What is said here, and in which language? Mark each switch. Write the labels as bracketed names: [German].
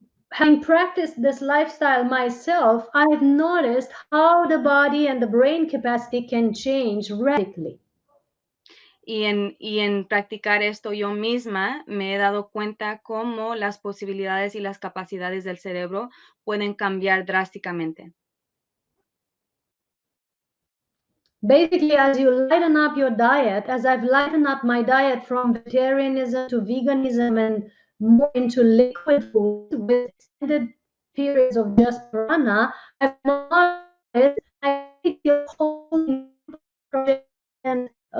[English] Having practiced this lifestyle myself, I've noticed how the body and the brain capacity can change radically. [Spanish] Y en practicar esto yo misma me he dado cuenta cómo las posibilidades y las capacidades del cerebro pueden cambiar drásticamente. [English] Basically, as you lighten up your diet, as I've lightened up my diet from vegetarianism to veganism and more into liquid food with extended periods of just prana, I've noticed I feel holding project and